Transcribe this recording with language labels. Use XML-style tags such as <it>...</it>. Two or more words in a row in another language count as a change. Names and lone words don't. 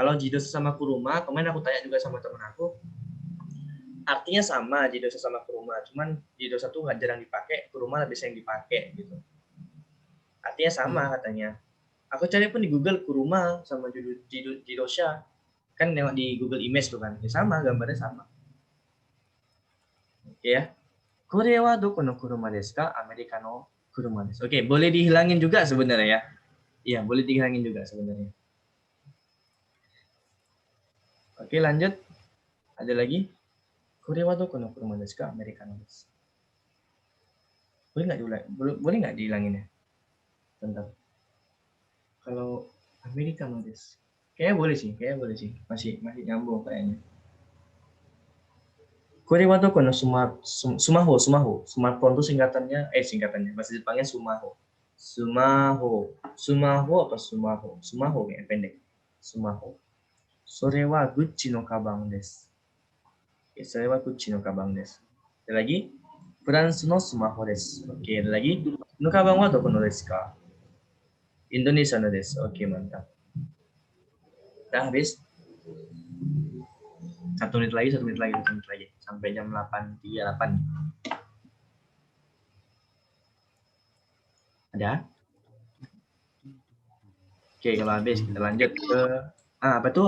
<id>Kalau jidosa sama kuruma, kemarin aku tanya juga sama temen aku, artinya sama jidosa sama kuruma, cuman jidosa tuh nggak jarang dipakai, kuruma lebih sering dipakai gitu. Artinya sama katanya. Aku cari pun di Google kuruma sama jidosha, kan nengok di Google Image tuh kan, ya sama, gambarnya sama. Oke ya.</id> <ja>これはどこの車ですか？アメリカの車です.</ja> <id>Oke, boleh dihilangin juga sebenarnya ya. Iya, boleh dihilangin juga sebenarnya. Oke, lanjut. Ada lagi?</id> <ja>これはどこの車ですか？アメリカのです.</ja> <id>Boleh nggak dihilangin ya? Bentar. Kalau</id> <ja>アメリカのです.</ja> <id>Kayaknya boleh sih. Masih nyambung kayaknya.</id> <ja>これはどこのスマホ.</ja> <id>Smartphone itu singkatannya. Bahasa Jepangnya sumaho. Sumaho apa sumaho? Sumaho kayak pendek. Sumaho.</id> <ja>それはグッチのかばんです. Oke, それはグッチのかばんです.</ja> <id>Ada lagi?</id> <ja>フランスのスマホです.</ja> <id>Oke, ada lagi?</id> <ja>のかばんはどこのですか？インドネシアのです.</ja> <id>Oke, mantap. Udah habis? 1 menit lagi. Sampai jam 8.38. Ada? Oke, kalau habis kita lanjut ke apa tuh?</id>